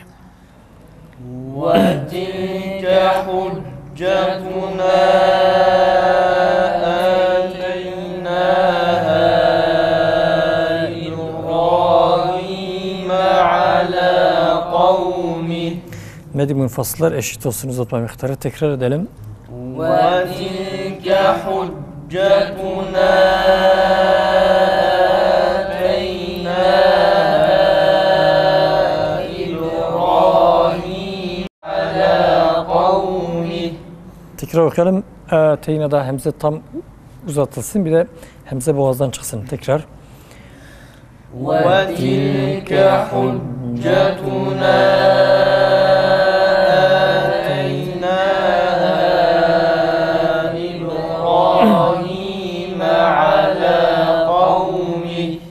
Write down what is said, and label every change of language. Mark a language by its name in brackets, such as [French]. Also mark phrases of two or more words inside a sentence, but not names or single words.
[Arabic] وتلك حجتنا آتيناها إبراهيم على قومه [Turkish] Medi münfasılar eşit olsun uzatma miktarı. Tekrar edelim. [Arabic] وتلك حجتنا آتيناها إبراهيم على قومه [Turkish] Tekrar okuyalım. Teyna'da hemze tam uzatılsın. Bir de hemze boğazdan çıksın. Tekrar. [Arabic] وتلك حجتنا آتيناها إبراهيم على قومه